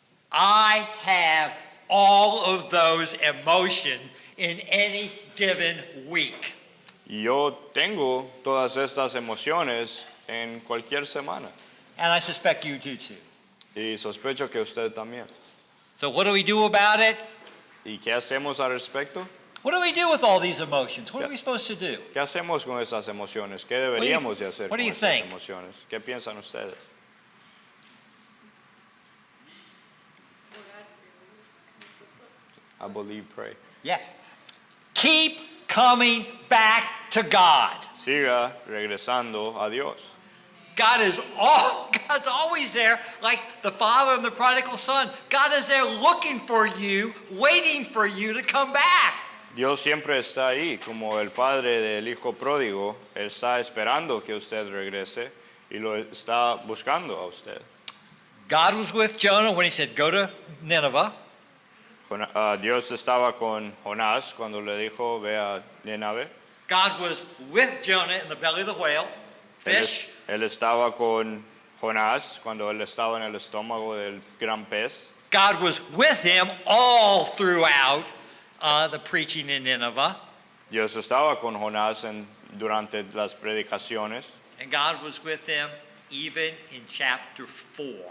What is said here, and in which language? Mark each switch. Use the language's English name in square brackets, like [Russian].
[English] I have all of those emotions in any given week. [Spanish] Y yo tengo todas estas emociones en cualquier semana. [English] And I suspect you do too. [Spanish] Y sospecho que usted también. [English] So what do we do about it? [Spanish] ¿Y qué hacemos al respecto? [English] What do we do with all these emotions? What are we supposed to do? [Spanish] ¿Qué hacemos con esas emociones? ¿Qué deberíamos de hacer [English] what do you [Spanish] esas [English] think? [Spanish] emociones? ¿Qué piensan ustedes? [English] I believe, pray. Yeah. Keep coming back to God. [Spanish] Siga regresando a Dios. [English] God's always there, like the father and the prodigal son. God is there looking for you, waiting for you to come back. [Spanish] Dios siempre está ahí, como el padre del hijo pródigo. Él está esperando que usted regrese y lo está buscando a usted. [English] God was with Jonah when he said, go to Nineveh. [Spanish] Dios estaba con Jonás cuando le dijo, ve a Nínive. [English] God was with Jonah in the belly of the whale, fish. [Spanish] Él estaba con Jonás cuando él estaba en el estómago del gran pez. [English] God was with him all throughout the preaching in Nineveh. [Spanish] Dios estaba con Jonás durante las predicaciones. [English] And God was with him even in chapter 4.